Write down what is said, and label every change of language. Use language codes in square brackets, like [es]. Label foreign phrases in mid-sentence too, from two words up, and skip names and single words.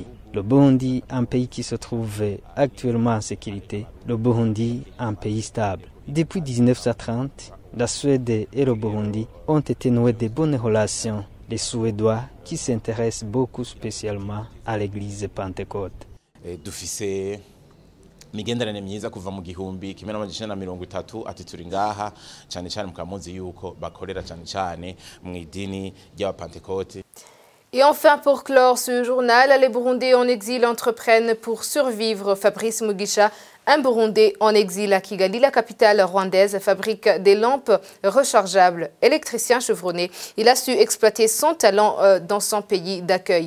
[fr] Le Burundi, un pays qui se trouve actuellement en sécurité. Le Burundi, un pays stable. Depuis 1930, la Suède et le Burundi ont été noués de bonnes relations. Les Suédois qui s'intéressent beaucoup spécialement à l'église Pentecôte. [rn] Dufise imigenderanire myiza kuva mu gihumbi 1930 ati turi ngaha cyane cyane mukamuzi yuko bakorera cyane cyane mu idini rya Pentecôte. [fr] Et enfin, pour clore ce journal, les Burundais en exil entreprennent pour survivre. Fabrice Mugisha, un Burundais en exil à Kigali, la capitale rwandaise, fabrique des lampes rechargeables. Électricien chevronné, il a su exploiter son talent dans son pays d'accueil.